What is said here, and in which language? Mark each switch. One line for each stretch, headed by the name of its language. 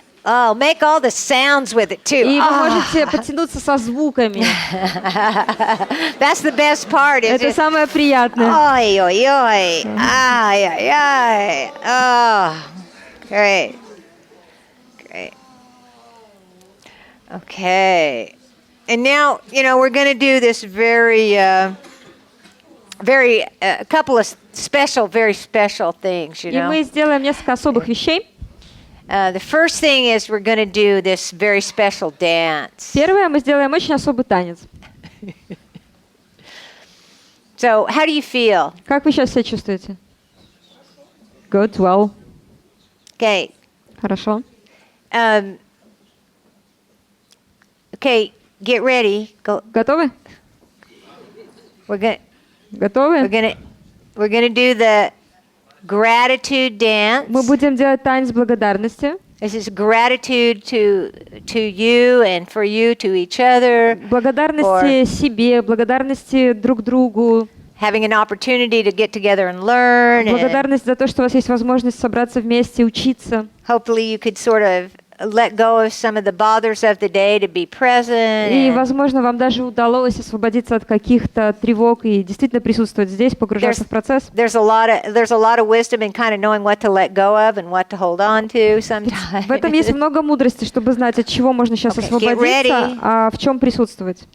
English: Oh, make all the sounds with it too.
Russian: И вы можете потянуться со звуками.
English: That's the best part.
Russian: Это самое приятное. Ой, ой, ой. Ай, ай, ай.
English: Oh, great. Great. Okay. And now, we're going to do this a couple of very special things,
Russian: И мы сделаем несколько особых вещей.
English: The first thing is we're going to do this very special dance.
Russian: Первое, мы сделаем очень особый танец.
English: So, how do you feel?
Russian: Как вы сейчас себя чувствуете?
English: Good, well. Okay.
Russian: Хорошо.
English: Okay, get ready. Go.
Russian: Готовы?
English: We're
Russian: Готовы?
English: gonna do the gratitude dance.
Russian: Мы будем делать танец благодарности.
English: This is gratitude to you and for you to each other.
Russian: Благодарности себе, благодарности друг другу.
English: Having an opportunity to get together and learn.
Russian: Благодарность за то, что у вас есть возможность собраться вместе, учиться.
English: Hopefully you could sort of let go of some of the bothers of the day to be present.
Russian: И, возможно, вам даже удалось освободиться от каких-то тревог и действительно присутствовать здесь, погружаться в процесс.
English: There's a lot of wisdom in kind of knowing what to let go of and what to hold on to sometimes.
Russian: В этом есть много мудрости, чтобы знать, от чего можно сейчас освободиться, а в чем присутствовать.